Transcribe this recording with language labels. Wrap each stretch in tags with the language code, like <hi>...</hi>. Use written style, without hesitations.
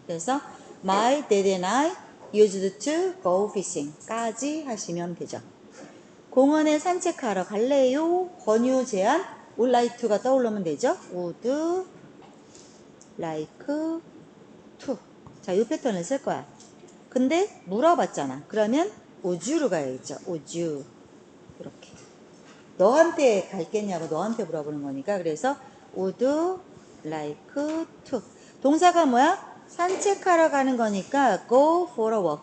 <ko>그래서</ko> <en>my dad and I used to go fishing</en> <ko>까지 하시면 되죠. 공원에 산책하러 갈래요? 권유 제안</ko> <en>would like to</en> <ko>가 떠오르면 되죠.</ko> <en>would like to.</en> <ko>자, 이 패턴을 쓸 거야. 근데 물어봤잖아. 그러면</ko> <en>would you</en> <ko>로 가야겠죠.</ko> <en>would you.</en> <ko>이렇게. 너한테 갈겠냐고 너한테 물어보는 거니까. 그래서</ko> <en>would like to.</en> <ko>동사가 뭐야? 산책하러 가는 거니까</ko> <en>go for a walk.</en>